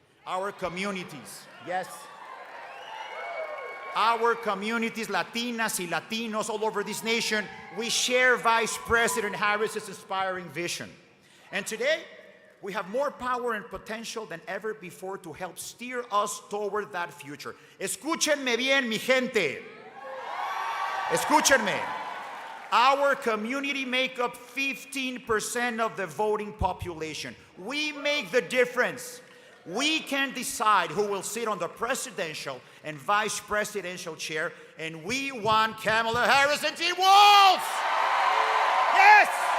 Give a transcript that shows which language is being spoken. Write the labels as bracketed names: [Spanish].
[English] Our communities, yes, our communities, Latinas y Latinos all over this nation, we share Vice President Harris's inspiring vision. And today, we have more power and potential than ever before to help steer us toward that future. [Spanish] Escúchenme bien, mi gente. Escúchenme. [English] Our community make up 15% of the voting population. We make the difference. We can decide who will sit on the presidential and vice presidential chair, and we want Kamala Harris and Harris-Walz. Yes!